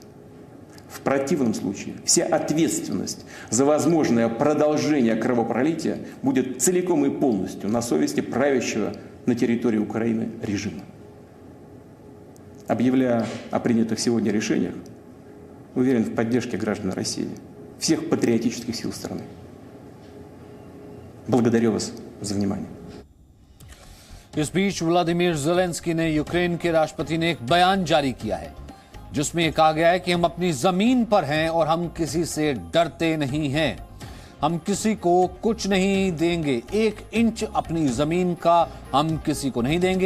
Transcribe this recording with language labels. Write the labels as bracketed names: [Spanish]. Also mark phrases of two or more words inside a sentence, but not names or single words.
[Russian] В противном случае вся ответственность за возможное продолжение кровопролития будет целиком и полностью на совести правящего на территории Украины режима. Объявляя о принятых сегодня решениях, уверен в поддержке граждан России, всех патриотических сил страны. Благодарю вас за внимание. [Hindi] इस बीच व्लादिमीर ज़ेलेंस्की ने यूक्रेन के राष्ट्रपति ने एक बयान जारी किया है जिसमें यह कहा गया है कि हम अपनी जमीन पर हैं और हम किसी से डरते नहीं हैं। हम किसी को कुछ नहीं देंगे, 1 इंच अपनी जमीन का हम किसी को नहीं देंगे।